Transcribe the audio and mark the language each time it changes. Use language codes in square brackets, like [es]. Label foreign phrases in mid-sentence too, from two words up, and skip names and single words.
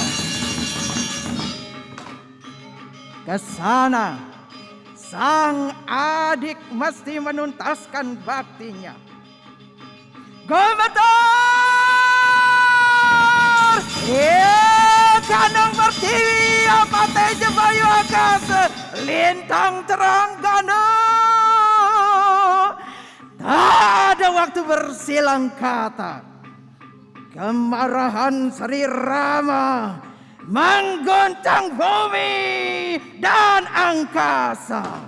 [id] Ke sana sang adik mesti menuntaskan baktinya. Gemetar! [kaw] Kanang Pertiwi apa teja bayu akasa lintang terang gana. [id] Tak ada waktu bersilang kata. Kemarahan Sri Rama mengguncang bumi dan angkasa.